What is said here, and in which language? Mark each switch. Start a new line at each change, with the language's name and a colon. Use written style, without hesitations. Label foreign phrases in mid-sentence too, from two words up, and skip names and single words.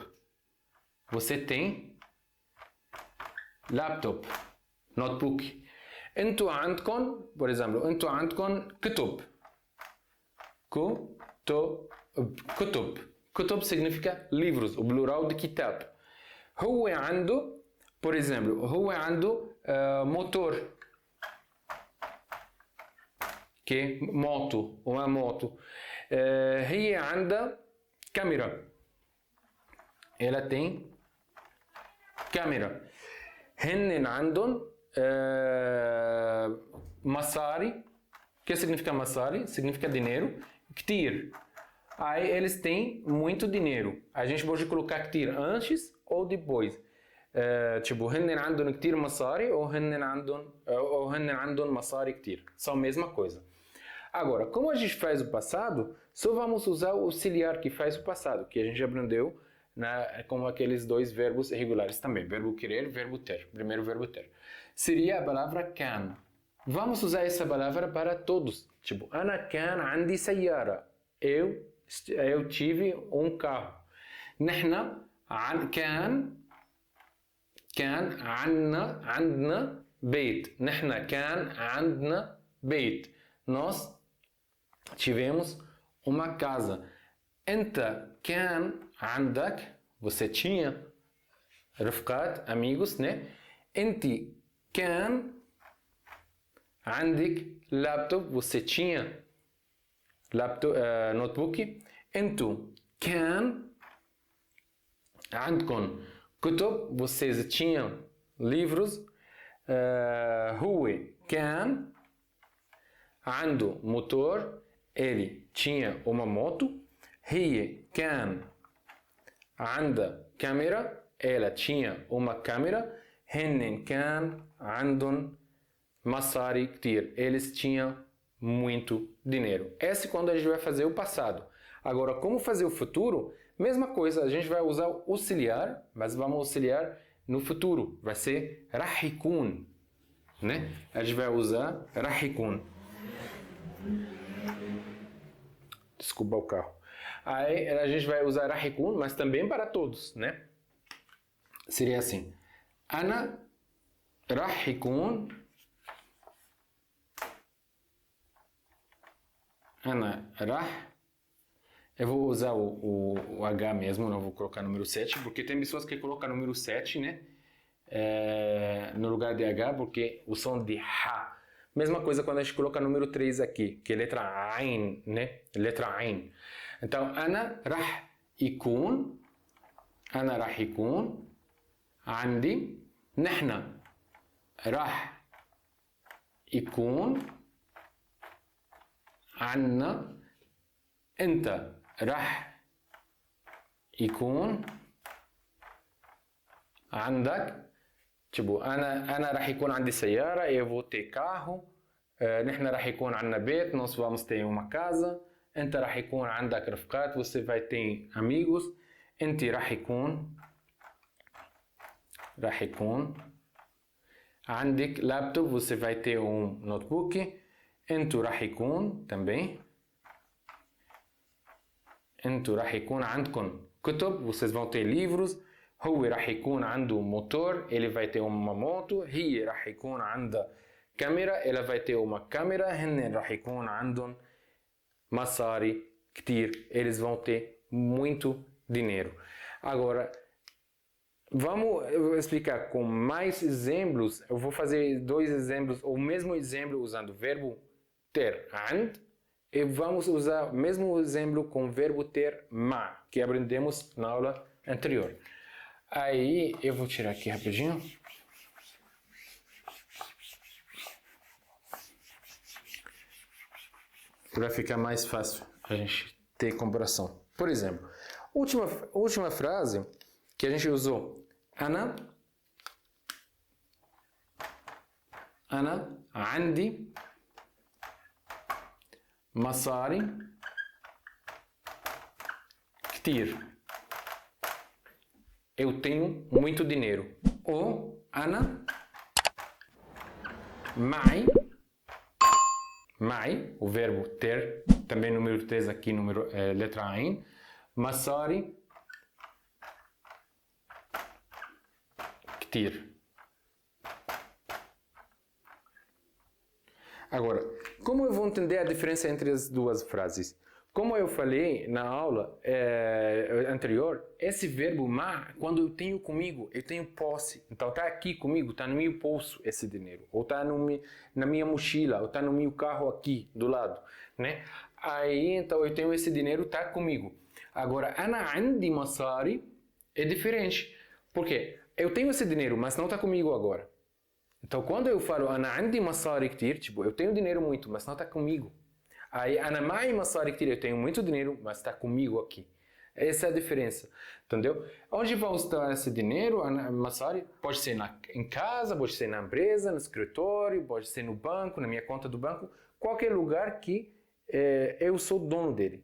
Portuguese: Você tem laptop, notebook.
Arabic: أنتو عندكن,
Portuguese: por exemplo,
Arabic: أنتو عندكن كتب. Kutub.
Portuguese: Kutub significa livros, o plural de kitab.
Arabic: هو عنده,
Portuguese: por exemplo,
Arabic: هو عنده موتور.
Portuguese: Que moto, uma moto.
Arabic: هي عندها câmera.
Portuguese: Ela tem câmera.
Arabic: هن عندهم مصاري.
Portuguese: O que significa مصاري? Significa dinheiro. كتير. Aí eles têm muito dinheiro. A gente pode colocar كتير antes ou depois. tipo,
Arabic: هن عندهم كتير مصاري ou هن عندهم مصاري كتير.
Portuguese: São a mesma coisa. Agora, como a gente faz o passado, só vamos usar o auxiliar que faz o passado, que a gente aprendeu com aqueles dois verbos irregulares também. Verbo querer, verbo ter. Primeiro verbo ter. Seria a palavra can. Vamos usar essa palavra para todos. Tipo,
Arabic: أنا كان عندي سيارة.
Portuguese: Eu tive um carro.
Arabic: Nahna كان عندنا بيت. نحن كان عندنا بيت.
Portuguese: Nós tivemos uma casa.
Arabic: أنت كان عندك,
Portuguese: você tinha رفقات, amigos, né?
Arabic: أنت كان عندك laptop,
Portuguese: você tinha laptop, notebook.
Arabic: أنتم كان عندكم كتب,
Portuguese: vocês tinham livros.
Arabic: هو كان عنده motor,
Portuguese: ele tinha uma moto.
Arabic: هي كان عندها câmera,
Portuguese: ela tinha uma câmera.
Arabic: هن كان عندهم مصاري كتير,
Portuguese: eles tinham muito dinheiro. Esse é quando a gente vai fazer o passado. Agora, como fazer o futuro? Mesma coisa, a gente vai usar o auxiliar, mas vamos auxiliar no futuro. Vai ser
Arabic: راح يكون,
Portuguese: né? A gente vai usar
Arabic: راح يكون.
Portuguese: Desculpa o carro. Aí a gente vai usar
Arabic: راح يكون,
Portuguese: mas também para todos, né? Seria assim.
Arabic: أنا راح يكون. أنا راح
Portuguese: Eu vou usar o H mesmo, não vou colocar número 7, porque tem pessoas que colocam número 7, né? No lugar de H, porque o som de H. Mesma coisa quando a gente coloca número 3 aqui, que é letra Ain, né? Letra Ain. Então,
Arabic: أنا راح يكون عندي نحن راح يكون عنا أنت راح يكون عندك tipo أنا راح يكون عندي سيارة
Portuguese: eu vou ter carro
Arabic: نحن راح يكون عندنا بيت
Portuguese: nós vamos ter uma casa
Arabic: أنت راح يكون عندك رفقات
Portuguese: você vai ter amigos
Arabic: أنت راح يكون عندك لابتوب
Portuguese: você vai ter notebook
Arabic: أنتوا راح يكون também أنتوا راح يكون عندكم كتب
Portuguese: vocês vão ter livros
Arabic: هو راح يكون عنده موتور
Portuguese: ele vai ter uma moto
Arabic: هي راح يكون عندها كاميرا
Portuguese: ela vai ter uma câmera
Arabic: هن راح يكون عندهم مصاري كتير
Portuguese: eles vão ter muito dinheiro agora vamos explicar com mais exemplos eu vou fazer 2 exemplos o mesmo exemplo usando o verbo ter عند e vamos usar o mesmo exemplo com o verbo ter ma que aprendemos na aula anterior. Aí eu vou tirar aqui rapidinho. Para ficar mais fácil a gente ter comparação. Por exemplo, última frase que a gente usou.
Arabic: أنا عندي مصاري كتير.
Portuguese: Eu tenho muito dinheiro.
Arabic: Ou أنا معي,
Portuguese: o verbo ter, também número 3 aqui, letra عين.
Arabic: مصاري كتير.
Portuguese: Agora, como eu vou entender a diferença entre as duas frases? Como eu falei na aula anterior, esse verbo ma, quando eu tenho comigo, eu tenho posse. Então está aqui comigo, está no meu bolso esse dinheiro. Ou está na minha mochila, ou está no meu carro aqui, do lado. Né? Aí, então eu tenho esse dinheiro, está comigo. Agora,
Arabic: أنا عندي مصاري
Portuguese: é diferente. Por quê? Eu tenho esse dinheiro, mas não está comigo agora. Então quando eu falo
Arabic: أنا عندي مصاري كتير,
Portuguese: tipo, eu tenho dinheiro muito, mas não está comigo. Aí,
Arabic: أنا معي مصاري كتير,
Portuguese: eu tenho muito dinheiro, mas está comigo aqui. Essa é a diferença, entendeu? Onde vai estar esse dinheiro, مصاري? Pode ser em casa, pode ser na empresa, no escritório, pode ser no banco, na minha conta do banco, qualquer lugar que eu sou dono dele.